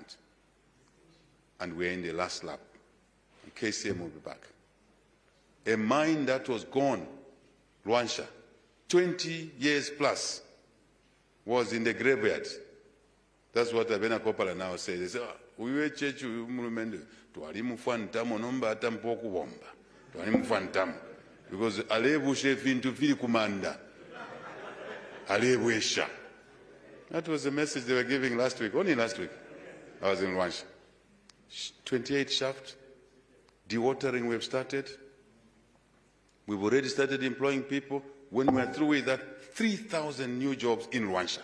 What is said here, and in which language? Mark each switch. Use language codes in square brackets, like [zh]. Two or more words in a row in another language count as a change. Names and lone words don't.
[en] And we're in the last lap. And KCM will be back. A mine that was gone, Luansha, 20 years plus, was in the graveyard. That's what Abena Kopala now says. They say, we were church, we remember, [bem] tuwali mufantamo nomba atampoku womba. Tuwali mufantamo. Because alebu shefintu fili kumanda. Alebu esha. [en] That was the message they were giving last week, only last week. I was in Rwanda. 28 shaft, dewatering we've started. We've already started employing people. When we're through with that, 3,000 new jobs in Rwanda.